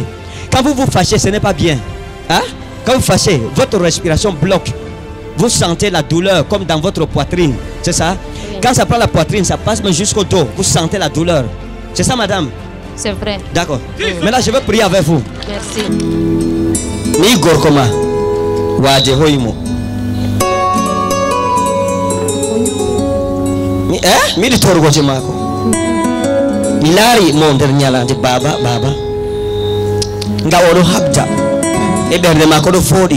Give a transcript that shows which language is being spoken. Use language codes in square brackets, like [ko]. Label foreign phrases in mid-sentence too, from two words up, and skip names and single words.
[fr] Quand vous vous fâchez, ce n'est pas bien. Hein? Quand vous fâchez, votre respiration bloque. Vous sentez la douleur comme dans votre poitrine. C'est ça? Oui. Quand ça prend la poitrine, ça passe même jusqu'au dos. Vous sentez la douleur. C'est ça, madame? C'est vrai. D'accord. Maintenant, je vais prier avec vous. Merci. [ff] Mi gorkoma. Waje hoimo. Mi di torgo je mako. Mi lari mo nder nyalande baba. Nga wodo habda. E berde mako do fodi.